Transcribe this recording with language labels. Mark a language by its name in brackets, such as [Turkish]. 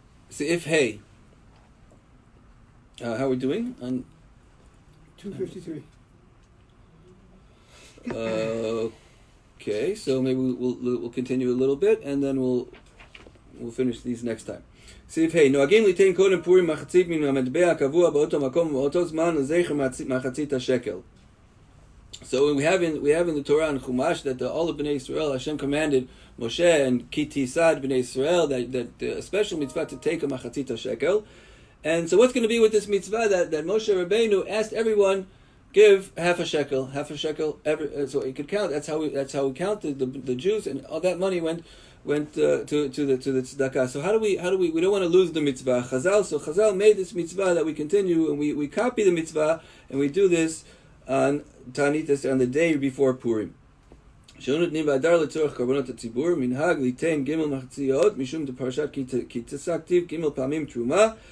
[English] See, if hey, how are we doing? On 253. Okay, so maybe we'll continue a little bit, and then we'll finish these next time. [Hebrew] סעיף ה' נוהגים ליתן קודם פורים מחצית מן המטבע הקבוע באותו מקום ובאותו זמן לזכר מחצית השקל. [English] So we have in the Torah and Chumash that all of Bnei Israel, Hashem commanded Moshe and Ki Tisad Bnei Israel that a special mitzvah to take a machatzit shekel. And so what's going to be with this mitzvah that Moshe Rabbeinu asked everyone give half a shekel so he could count. That's how we counted the Jews, and all that money went to the tzedakah. So how do we don't want to lose the mitzvah. Chazal made this mitzvah that we continue, and we copy the mitzvah, and we do this on Tanit Esther, on the day before Purim. [Hebrew] שנותנים באדר לצורך קורבנות הציבור, מנהג ליתן ג' מחציות, משום דפרשת כי תשא כתיב ג' פעמים תרומה.